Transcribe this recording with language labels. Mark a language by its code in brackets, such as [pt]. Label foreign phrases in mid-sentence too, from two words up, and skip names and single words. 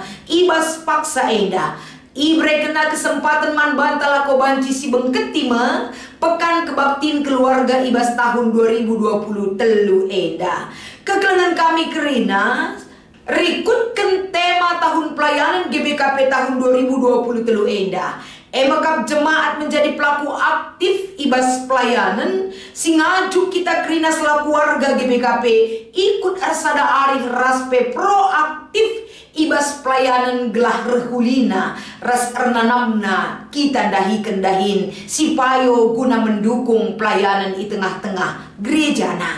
[btx] Ibas paksa enda ibre kena kesempatan man bantala ko banci si bengketima pekan kebaktin keluarga ibas tahun 2020 telu enda. Kekelengan kami kerina rikutkan tema tahun pelayanan GBKP tahun 2020 telu enda. Emakap [id] jemaat menjadi pelaku aktif [btx] ibas pelayanan singaju kita kerina [id] selaku warga GBKP ikut [btx] arsada arih raspe proaktif ibas pelayanan gelah rehulina ras ernanamna kita dahi kendahin sipayo guna [id] mendukung pelayanan di tengah-tengah [btx] gerejana.